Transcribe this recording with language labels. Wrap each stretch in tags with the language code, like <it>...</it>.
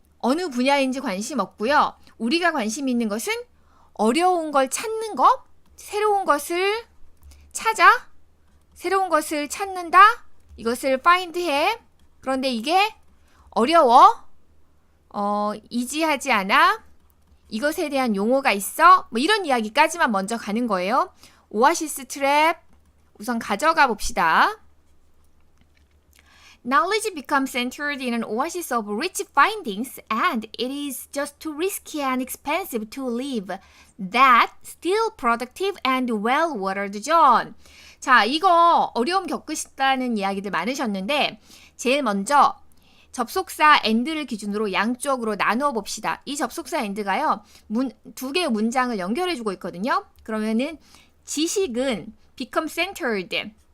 <ko>어느 분야인지 관심 없고요. 우리가 관심 있는 것은 어려운 걸 찾는 것, 새로운 것을 찾아, 새로운 것을 찾는다, 이것을 find해. 그런데 이게 어려워, 이지하지 않아, 이것에 대한 용어가 있어, 뭐 이런 이야기까지만 먼저 가는 거예요. 오아시스 트랩 우선 가져가 봅시다.</ko> <en>Knowledge becomes centered in an oasis of rich findings and it is just too risky and expensive to leave that still productive and well-watered zone.</en> <ko>자, 이거 어려움 겪으셨다는 이야기들 많으셨는데 제일 먼저 접속사 and를 기준으로 양쪽으로 나누어 봅시다. 이 접속사 and가요. 두 개의 문장을 연결해주고 있거든요. 그러면은 지식은</ko> <en>become centered.</en>